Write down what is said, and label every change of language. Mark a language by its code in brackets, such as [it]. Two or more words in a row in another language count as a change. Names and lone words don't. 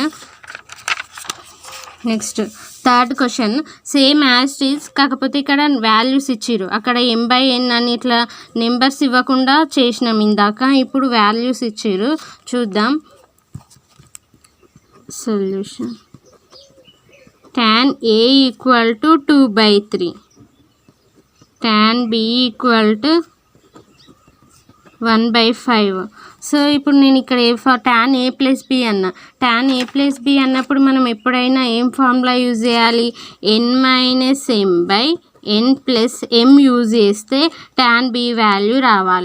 [en] next third question same as is, [te] కాకపోతే ఇక్కడ వాల్యూస్ ఇచ్చిర్రు, అక్కడ m/n అని ఇట్లా నెంబర్స్ ఇవ్వకుండా చేసినాం ఇందాక, ఇప్పుడు వాల్యూస్ ఇచ్చిర్రు. చూద్దాం సొల్యూషన్. [en] tan A = 2/3, tan B = 1/5. [te] సో ఇప్పుడు నేను ఇక్కడ tan A + B అన్నా. tan A + B అన్నప్పుడు మనం ఎప్పుడైనా ఏం [en] formula use [te] చేయాలి? n-m/n + m యూజ్ చేస్తే tan B వాల్యూ రావాలి.